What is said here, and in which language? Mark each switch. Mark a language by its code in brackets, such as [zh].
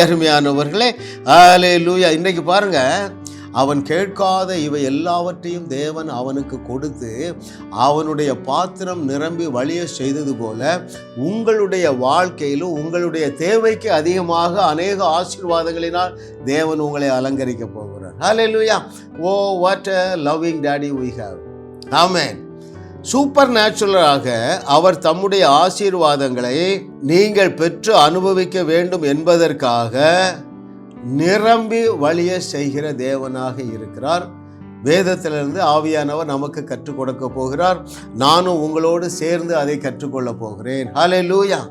[ta] அருமையானவர்களே, ஹல்லேலூயா. இன்னைக்கு பாருங்க, அவன் கேட்காத இவை எல்லாவற்றையும் தேவன் அவனுக்கு கொடுத்து அவனுடைய பாத்திரம் நிரம்பி வழிய செய்தது போல உங்களுடைய வாழ்க்கையிலும் உங்களுடைய தேவைக்கு அதிகமாக அநேக ஆசீர்வாதங்களினால் தேவன் உங்களை அலங்கரிக்க போகிறார். ஹல்லேலூயா. [en] Oh, what a loving daddy we have. [ta] Amen. Super நேச்சுரலாக அவர் தம்முடைய ஆசீர்வாதங்களை நீங்கள் பெற்று அனுபவிக்க வேண்டும் என்பதற்காக நிரம்பி வழிய செய்கிற தேவனாக இருக்கிறார். வேதத்திலிருந்து ஆவியானவர் நமக்கு கற்றுக் கொடுக்க போகிறார். நானும் உங்களோடு சேர்ந்து அதை கற்றுக்கொள்ள போகிறேன். ஹல்லேலூயா.